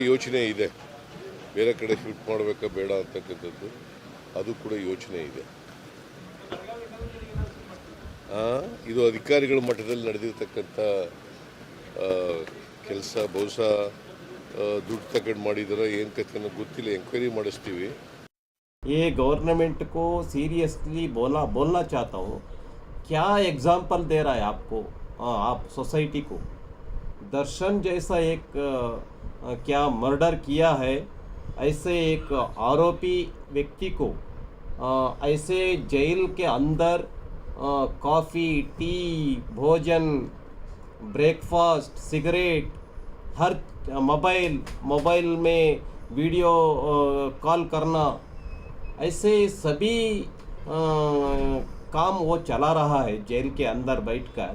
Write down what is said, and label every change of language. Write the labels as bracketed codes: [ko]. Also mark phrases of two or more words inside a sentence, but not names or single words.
[kn] ಯೋಚನೆ ಇದೆ, ಬೇರೆ ಕಡೆ ಶಿಫ್ಟ್ ಮಾಡಬೇಕಾ ಬೇಡ ಅಂತಕ್ಕಂಥದ್ದು ಅದು ಕೂಡ ಯೋಚನೆ ಇದೆ. ಇದು ಅಧಿಕಾರಿಗಳ ಮಟ್ಟದಲ್ಲಿ ನಡೆದಿರ್ತಕ್ಕಂಥ ಕೆಲಸ. ಬಹುಶಃ ದುಡ್ಡು ತಗೊಂಡು ಮಾಡಿದಾರ ಏನು ಕಥೆ ಅನ್ನೋದು ಗೊತ್ತಿಲ್ಲ, ಎಂಕ್ವೈರಿ ಮಾಡಿಸ್ತೀವಿ. [hi] ये गवर्नमेंट को सीरियसली बोलना चाहता हूँ. क्या एग्जाम्पल दे रहा है आपको, आप सोसाइटी को? दर्शन जैसा एक क्या मर्डर किया है, ऐसे एक आरोपी व्यक्ति को ऐसे जेल के अंदर [en] coffee, tea, [hi] भोजन, ब्रेकफास्ट, सिगरेट, हर मोबाइल में [en] video call [hi] करना, ऐसे सभी काम वो चला रहा है जेल के अंदर बैठकर.